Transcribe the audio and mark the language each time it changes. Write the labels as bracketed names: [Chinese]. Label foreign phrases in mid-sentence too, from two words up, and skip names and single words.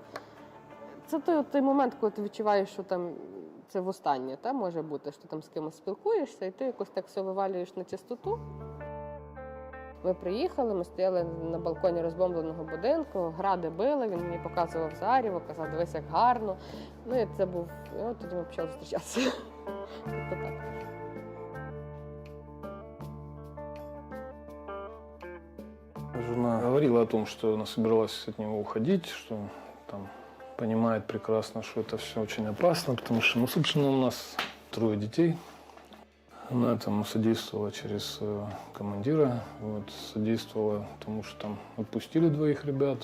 [Ukrainian] Це той момент, коли ти відчуваєш, що це востаннє, може бути, що ти з кимось спілкуєшся, і ти якось так все вивалюєш на чистоту. Ми приїхали, ми стояли на балконі розбомбленого будинку, гради били, він мені показував заріво, казав, дивись, як гарно. І це був, тоді ми почали зустрічатися. Тобто так. [Russian] Жена говорила о том, что она собиралась от него уходить, что понимает прекрасно, что это все очень опасно, потому что, собственно, у нас 3 детей. Она этому содействовала через командира, содействовала тому, что там отпустили 2 ребят.